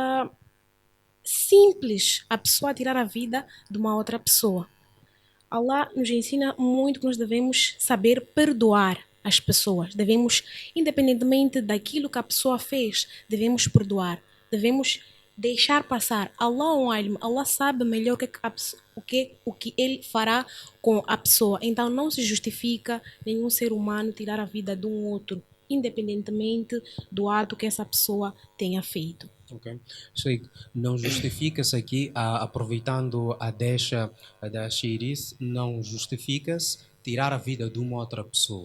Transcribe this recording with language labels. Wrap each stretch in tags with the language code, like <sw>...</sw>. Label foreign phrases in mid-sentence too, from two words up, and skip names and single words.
<pt>Simples a pessoa tirar a vida de uma outra pessoa. Allah nos ensina muito que nós devemos saber perdoar as pessoas. Devemos, independentemente daquilo que a pessoa fez, devemos perdoar. Devemos deixar passar. Allah é um alim, Allah sabe melhor o que ele fará com a pessoa. Então não se justifica nenhum ser humano tirar a vida de um outro, independentemente do ato que essa pessoa tenha feito. Okay. Não justifica-se aqui, aproveitando a deixa da Shiris, não justifica-se tirar a vida de uma outra pessoa.</pt>